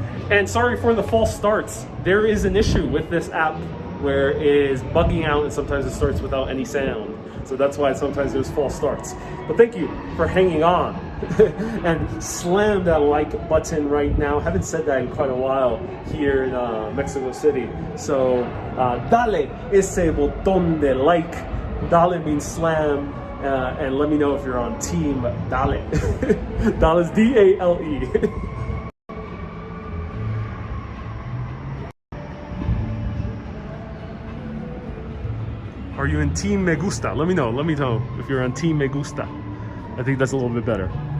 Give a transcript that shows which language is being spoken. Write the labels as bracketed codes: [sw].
[en] And sorry for the false starts. There is an issue with this app where it is bugging out and sometimes it starts without any sound. So that's why sometimes there's false starts. But thank you for hanging on. And slam that like button right now. Haven't said that in quite a while here in Mexico City. [es] So dale ese botón de like. [en] Dale means slam, and let me know if you're on team Dale. Dale is D-A-L-E. Are you in team me gusta? Let me know if you're on team me gusta. I think that's a little bit better.